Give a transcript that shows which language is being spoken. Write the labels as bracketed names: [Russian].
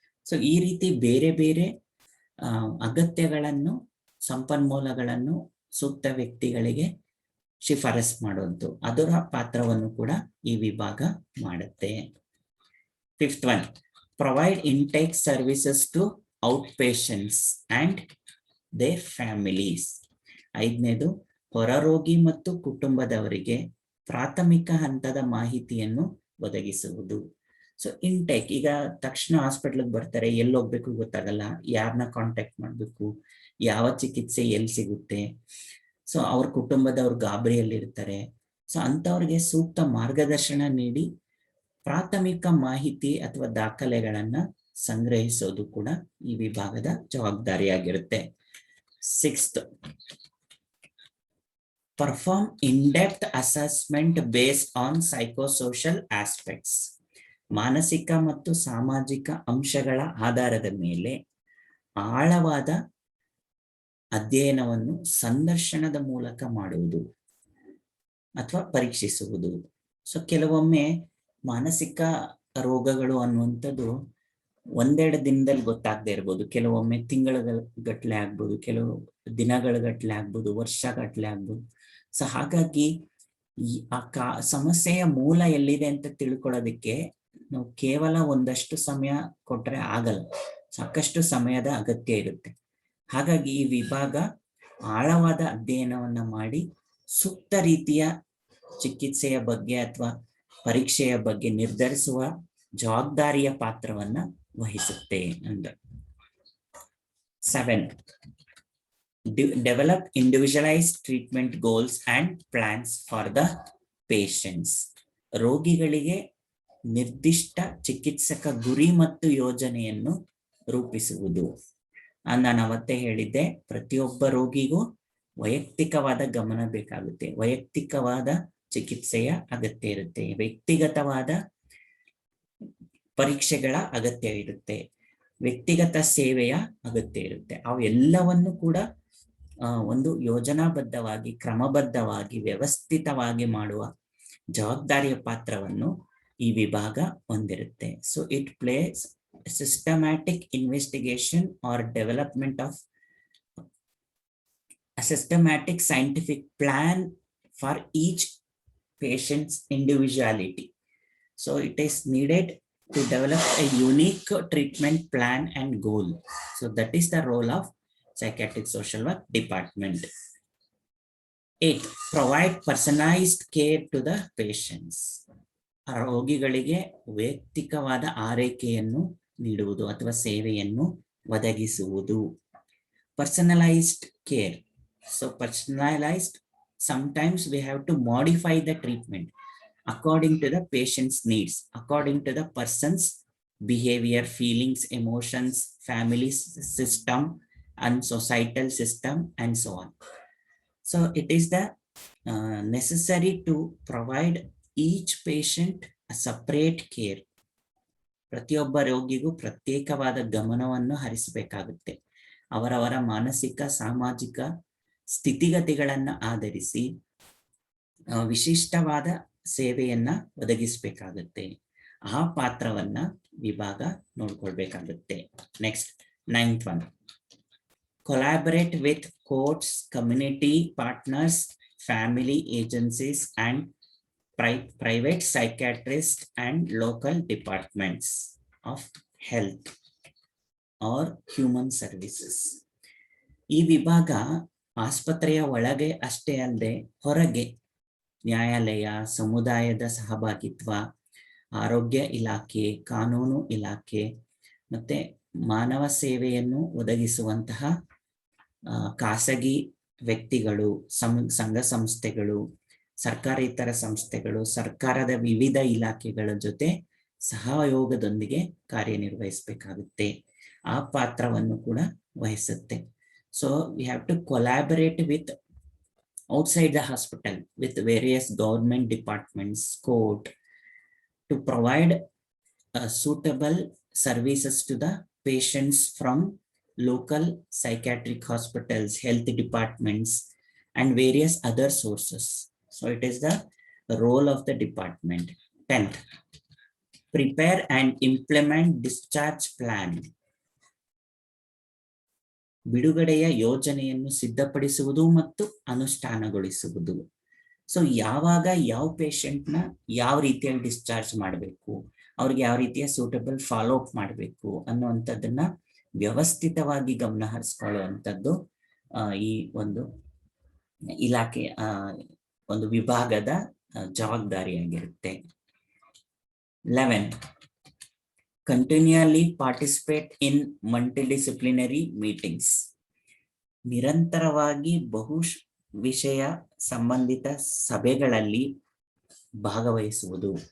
[Kannada] So ಈ ರೀತಿ ಬೇರೆ ಬೇರೆ ಅಗತ್ಯಗಳನ್ನು, ಸಂಪನ್ಮೂಲಗಳನ್ನು ಸೂಕ್ತ ವ್ಯಕ್ತಿಗಳಿಗೆ ಶಿಫಾರಸ್ ಮಾಡೋದು, ಅದರ ಪಾತ್ರವನ್ನು ಕೂಡ ಈ ವಿಭಾಗ ಮಾಡುತ್ತೆ. [English] 5th one, provide intake services to outpatients and their families. [Kannada] 5ನೇದು, ಹೊರರೋಗಿ ಮತ್ತು ಕುಟುಂಬದವರಿಗೆ ಪ್ರಾಥಮಿಕ ಹಂತದ ಮಾಹಿತಿಯನ್ನು ಒದಗಿಸುವುದು. ಸೊ ಇಂಟೇಕ್, ಈಗ ತಕ್ಷಣ ಹಾಸ್ಪಿಟ್ಲಿಗೆ ಬರ್ತಾರೆ, ಎಲ್ಲಿ ಹೋಗ್ಬೇಕು ಗೊತ್ತಾಗಲ್ಲ, ಯಾರನ್ನ ಕಾಂಟ್ಯಾಕ್ಟ್ ಮಾಡಬೇಕು, ಯಾವ ಚಿಕಿತ್ಸೆ ಎಲ್ಲಿ ಸಿಗುತ್ತೆ. ಸೊ ಅವ್ರ ಕುಟುಂಬದವ್ರು ಗಾಬರಿಯಲ್ಲಿರ್ತಾರೆ. ಸೊ ಅಂಥವ್ರಿಗೆ ಸೂಕ್ತ ಮಾರ್ಗದರ್ಶನ ನೀಡಿ ಪ್ರಾಥಮಿಕ ಮಾಹಿತಿ ಅಥವಾ ದಾಖಲೆಗಳನ್ನ ಸಂಗ್ರಹಿಸೋದು ಕೂಡ ಈ ವಿಭಾಗದ ಜವಾಬ್ದಾರಿಯಾಗಿರುತ್ತೆ. [English] 6th, perform in-depth assessment based on psychosocial aspects. [Kannada] ಮಾನಸಿಕ ಮತ್ತು ಸಾಮಾಜಿಕ ಅಂಶಗಳ ಆಧಾರದ ಮೇಲೆ ಆಳವಾದ ಅಧ್ಯಯನವನ್ನು ಸಂದರ್ಶನದ ಮೂಲಕ ಮಾಡುವುದು ಅಥವಾ ಪರೀಕ್ಷಿಸುವುದು. ಸೊ ಕೆಲವೊಮ್ಮೆ ಮಾನಸಿಕ ರೋಗಗಳು ಅನ್ನುವಂಥದ್ದು ಒಂದೆರಡು ದಿನದಲ್ಲಿ ಗೊತ್ತಾಗದೆ ಇರ್ಬೋದು, ಕೆಲವೊಮ್ಮೆ ತಿಂಗಳ ಗಟ್ಟಲೆ ಆಗ್ಬೋದು, ಕೆಲವು ದಿನಗಳ ಗಟ್ಟಲೆ ಆಗ್ಬೋದು, ವರ್ಷಗಟ್ಟಲೆ ಆಗ್ಬೋದು. ಸೊ ಹಾಗಾಗಿ ಈ ಸಮಸ್ಯೆಯ ಮೂಲ ಎಲ್ಲಿದೆ ಅಂತ ತಿಳ್ಕೊಳ್ಳೋದಕ್ಕೆ ನಾವು ಕೇವಲ ಒಂದಷ್ಟು ಸಮಯ ಕೊಟ್ರೆ ಆಗಲ್ಲ, ಸಾಕಷ್ಟು ಸಮಯದ ಅಗತ್ಯ ಇರುತ್ತೆ. ಹಾಗಾಗಿ ಈ ವಿಭಾಗ ಆಳವಾದ ಅಧ್ಯಯನವನ್ನ ಮಾಡಿ ಸೂಕ್ತ ರೀತಿಯ ಚಿಕಿತ್ಸೆಯ ಬಗ್ಗೆ ಅಥವಾ ಪರೀಕ್ಷೆಯ ಬಗ್ಗೆ ನಿರ್ಧರಿಸುವ ಜವಾಬ್ದಾರಿಯ ಪಾತ್ರವನ್ನ ವಹಿಸುತ್ತೆ ಅಂತ. [English] 7, develop individualized treatment goals and plans for the patients. [Kannada] ರೋಗಿಗಳಿಗೆ ನಿರ್ದಿಷ್ಟ ಚಿಕಿತ್ಸಕ ಗುರಿ ಮತ್ತು ಯೋಜನೆಯನ್ನು ರೂಪಿಸುವುದು. ನಾನು ಅವತ್ತೇ ಹೇಳಿದ್ದೆ, ಪ್ರತಿಯೊಬ್ಬ ರೋಗಿಗೂ ವೈಯಕ್ತಿಕವಾದ ಗಮನ ಬೇಕಾಗುತ್ತೆ, ವೈಯಕ್ತಿಕವಾದ ಚಿಕಿತ್ಸೆಯ ಅಗತ್ಯ ಇರುತ್ತೆ, ವ್ಯಕ್ತಿಗತವಾದ ಪರೀಕ್ಷೆಗಳ ಅಗತ್ಯ ಇರುತ್ತೆ, ವ್ಯಕ್ತಿಗತ ಸೇವೆಯ ಅಗತ್ಯ ಇರುತ್ತೆ. ಅವೆಲ್ಲವನ್ನು ಕೂಡ ಒಂದು ಯೋಜನಾಬದ್ಧವಾಗಿ, ಕ್ರಮಬದ್ಧವಾಗಿ, ವ್ಯವಸ್ಥಿತವಾಗಿ ಮಾಡುವ ಜವಾಬ್ದಾರಿಯ ಪಾತ್ರವನ್ನು ಈ ವಿಭಾಗ ಹೊಂದಿರುತ್ತೆ. [English] So it plays systematic investigation or development of a systematic scientific plan for each patient's individuality. So it is needed to develop a unique treatment plan and goal. So that is the role of psychiatric social work department. 8, provide personalized care to the patients. [Kannada] ರೋಗಿಗಳಿಗೆ ವೈಯಕ್ತಿಕವಾದ ಆರೈಕೆಯನ್ನು ನೀಡುವುದು ಅಥವಾ ಸೇವೆಯನ್ನು ಒದಗಿಸುವುದು. [English] Personalized care. So personalized, sometimes we have to modify the treatment according to the patient's needs, according to the person's behavior, feelings, emotions, family system, and societal system, and so on. So it is the necessary to provide each patient a separate care. [Kannada] ಪ್ರತಿಯೊಬ್ಬ ರೋಗಿಗೂ ಪ್ರತ್ಯೇಕವಾದ ಗಮನವನ್ನು ಹರಿಸಬೇಕಾಗುತ್ತೆ. ಅವರವರ ಮಾನಸಿಕ ಸಾಮಾಜಿಕ ಸ್ಥಿತಿಗತಿಗಳನ್ನು ಆಧರಿಸಿ ವಿಶಿಷ್ಟವಾದ ಸೇವೆಯನ್ನ ಒದಗಿಸಬೇಕಾಗುತ್ತೆ. ಆ ಪಾತ್ರವನ್ನ ವಿಭಾಗ ನೋಡ್ಕೊಳ್ಬೇಕಾಗುತ್ತೆ. [English] Next 9th one, collaborate with courts, community partners, family agencies, and private psychiatrists and local departments of health or human services. [Kannada] ಈ ವಿಭಾಗ ಆಸ್ಪತ್ರೆಯ ಒಳಗೆ ಅಷ್ಟೇ ಅಲ್ಲದೆ ಹೊರಗೆ ನ್ಯಾಯಾಲಯ, ಸಮುದಾಯದ ಸಹಭಾಗಿತ್ವ, ಆರೋಗ್ಯ ಇಲಾಖೆ, ಕಾನೂನು ಇಲಾಖೆ, ಮತ್ತೆ ಮಾನವ ಸೇವೆಯನ್ನು ಒದಗಿಸುವಂತಹ ಖಾಸಗಿ ವ್ಯಕ್ತಿಗಳು, ಸಂಘ ಸಂಸ್ಥೆಗಳು, ಸರ್ಕಾರೇತರ ಸಂಸ್ಥೆಗಳು, ಸರ್ಕಾರದ ವಿವಿಧ ಇಲಾಖೆಗಳ ಜೊತೆ ಸಹಯೋಗದೊಂದಿಗೆ ಕಾರ್ಯನಿರ್ವಹಿಸಬೇಕಾಗುತ್ತೆ. ಆ ಪಾತ್ರವನ್ನು ಕೂಡ ವಹಿಸುತ್ತೆ. [English] So we have to collaborate with outside the hospital with various government departments, court, to provide suitable services to the patients from local psychiatric hospitals, health departments, and various other sources. So it is the role of the department. 10th, prepare and implement discharge plan. [Kannada] ಬಿಡುಗಡೆಯ ಯೋಜನೆಯನ್ನು ಸಿದ್ಧಪಡಿಸುವುದು ಮತ್ತು ಅನುಷ್ಠಾನಗೊಳಿಸುವುದು. So ಯಾವಾಗ ಯಾವ ಪೇಷಂಟ್ನ ಯಾವ ರೀತಿಯಲ್ಲಿ discharge ಮಾಡಬೇಕು, ಅವ್ರಿಗೆ ಯಾವ ರೀತಿಯ [English] suitable follow up [Kannada] ಮಾಡಬೇಕು ಅನ್ನುವಂಥದ್ದನ್ನ ವ್ಯವಸ್ಥಿತವಾಗಿ ಗಮನ ಹರಿಸ್ಕೊಳ್ಳುವಂಥದ್ದು ಈ ಒಂದು ಇಲಾಖೆ ಒಂದು ವಿಭಾಗದ ಜವಾಬ್ದಾರಿಯಾಗಿರುತ್ತೆ. 11, [English] continually participate in multidisciplinary meetings. [Kannada] ನಿರಂತರವಾಗಿ ಬಹು ವಿಷಯ ಸಂಬಂಧಿತ ಸಭೆಗಳಲ್ಲಿ ಭಾಗವಹಿಸುವುದು.